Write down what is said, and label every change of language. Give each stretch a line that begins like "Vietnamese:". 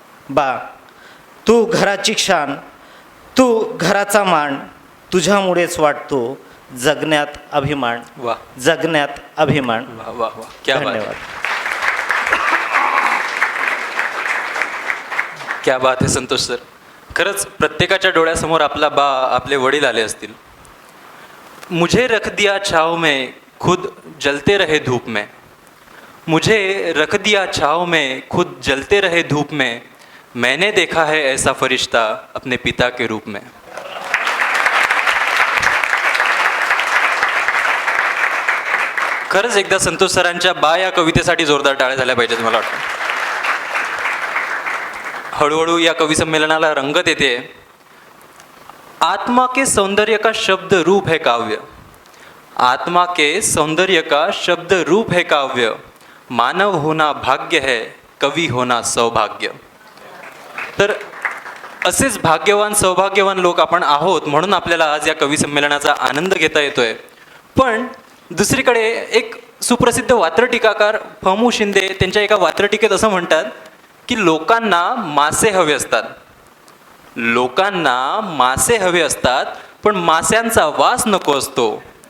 Marathi: बा तू घराची शान, तू घराचा मान, तुझ्यामुळेच वाटतो जगण्यात अभिमान. वा जगण्यात अभिमान.
Hindi: वा वा वा क्या बात है.
Marathi: धन्यवाद. क्या बात आहे संतोष सर. खरंच प्रत्येकाच्या डोळ्यासमोर आपला बा, आपले वडील आले असतील.
Hindi: मुझे रख दिया छाव में खुद जलते रहे धूप में, मुझे रख दिया छाँव में, खुद जलते रहे धूप में, मैंने देखा है ऐसा फरिश्ता अपने पिता के रूप में.
Marathi: खरंच एकदा संतोष सरांच्या बा या कवितेसाठी जोरदार टाळ्या झाल्या पाहिजेत मला वाटतं. हळूहळू या कवी संमेलनाला रंगत येते.
Hindi: आत्मा के सौंदर्य का शब्द रूप है काव्य, आत्मा के सौंदर्य का शब्द रूप है काव्य, मानव होना भाग्य है, कवी होना सौभाग्य.
Marathi: तर असेच भाग्यवान सौभाग्यवान लोक आपण आहोत म्हणून आपल्याला आज या कवी संमेलनाचा आनंद घेता येतोय. पण दुसरीकडे एक सुप्रसिद्ध वात्र टीकाकार फमू शिंदे त्यांच्या एका वात्र टीकेत असं म्हणतात की लोकांना मासे हवे असतात, लोकांना मासे हवे असतात, पण मास्यांचा वास नको असतो.